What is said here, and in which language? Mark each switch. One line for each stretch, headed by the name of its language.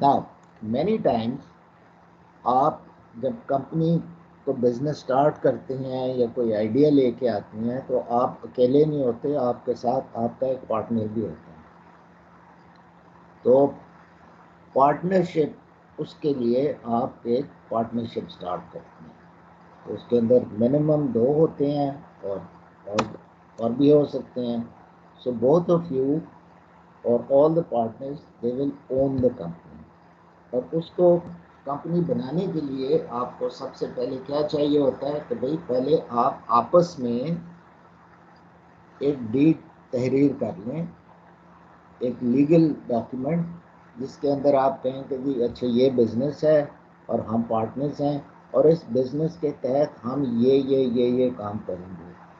English: now many times
Urdu: آپ جب company کو بزنس سٹارٹ کرتے ہیں یا کوئی آئیڈیا لے کے آتے ہیں تو آپ اکیلے نہیں ہوتے، آپ کے ساتھ آپ کا ایک پارٹنر بھی ہوتا ہے. تو پارٹنرشپ، اس کے لیے آپ ایک پارٹنرشپ سٹارٹ کرتے ہیں. تو اس کے اندر منیمم 2 ہوتے ہیں اور بھی ہو سکتے ہیں.
English: so both of you
Urdu: اور
English: all the partners they will own the company.
Urdu: اور اس کو کمپنی بنانے کے لیے آپ کو سب سے پہلے کیا چاہیے ہوتا ہے کہ بھئی پہلے آپ آپس میں ایک ڈیڈ تحریر کر لیں، ایک لیگل ڈاکیومنٹ جس کے اندر آپ کہیں کہ جی اچھا یہ بزنس ہے اور ہم پارٹنرز ہیں اور اس بزنس کے تحت ہم یہ کام کریں گے.